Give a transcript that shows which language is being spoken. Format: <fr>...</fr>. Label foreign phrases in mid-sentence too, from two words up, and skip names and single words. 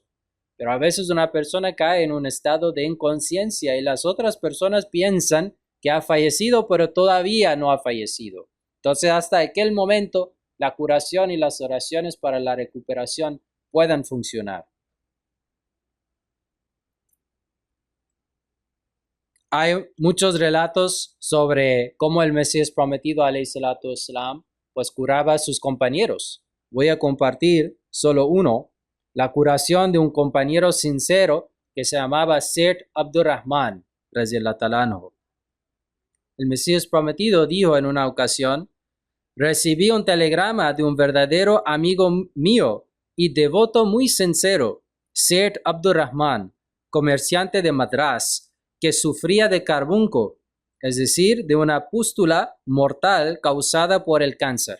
<es>Pero a veces una persona cae en un estado de inconsciencia y las otras personas piensan que ha fallecido, pero todavía no ha fallecido. Entonces, hasta aquel momento, la curación y las oraciones para la recuperación puedan funcionar. Hay muchos relatos sobre cómo el Mesías prometido,</es> <ar>عليه الصلاة والسلام,</ar> <es>pues curaba a sus compañeros. Voy a compartir solo uno, la curación de un compañero sincero que se llamaba Seth Abdurrahman,</es> <ar>رضي الله تعالى عنه.</ar> <es>El Mesías prometido dijo en una ocasión, recibí un telegrama de un verdadero amigo mío y devoto muy sincero, Seth Abdurrahman, comerciante de Madras, que sufría de carbunco, es decir, de una pústula mortal causada por el cáncer.</es>